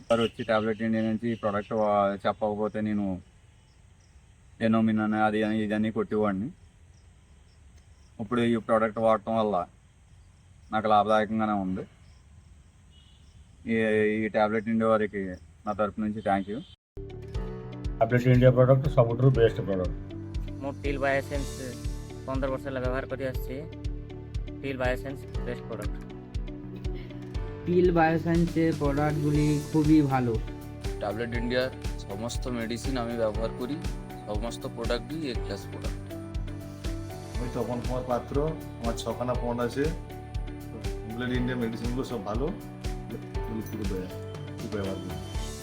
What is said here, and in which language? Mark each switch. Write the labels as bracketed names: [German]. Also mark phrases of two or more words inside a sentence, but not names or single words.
[Telugu] సార్ వచ్చి టాబ్లెట్ ఇండియా నుంచి ఈ ప్రోడక్ట్ చెప్పకపోతే నేను ఎనోమిన్ అని అది అని ఇదని కొట్టేవాడిని. ఇప్పుడు ఈ ప్రోడక్ట్ వాడటం వల్ల నాకు లాభదాయకంగానే ఉంది. ఈ టాబ్లెట్ ఇండియా వారికి నా తరపు నుంచి [English] thank you. [Odia] ଟାବ୍ଲେଟ୍ ଇଣ୍ଡିଆ ପ୍ରଡ଼କ୍ଟ ସବୁଠାରୁ [English] best product. [Odia] ମୁଁ ଟିଲ୍ ବାୟୋସେନ୍ସ 15 ବର୍ଷ ହେଲା ବ୍ୟବହାର କରି ଆସିଛି। [English] ଟିଲ୍ ବାୟୋସେନ୍ସ best product. [Bangla] টিল বায়োসায়েন্সের প্রোডাক্টগুলি খুবই ভালো। ট্যাবলেট ইন্ডিয়ার সমস্ত মেডিসিন আমি ব্যবহার করি, সমস্ত প্রোডাক্টই [English] A class product. [Bangla] আমি তপন কুমার পাত্র, আমার 6খানা পন্ড আছে। ট্যাবলেট ইন্ডিয়া মেডিসিনগুলো সব ভালো, ব্যবহার করি।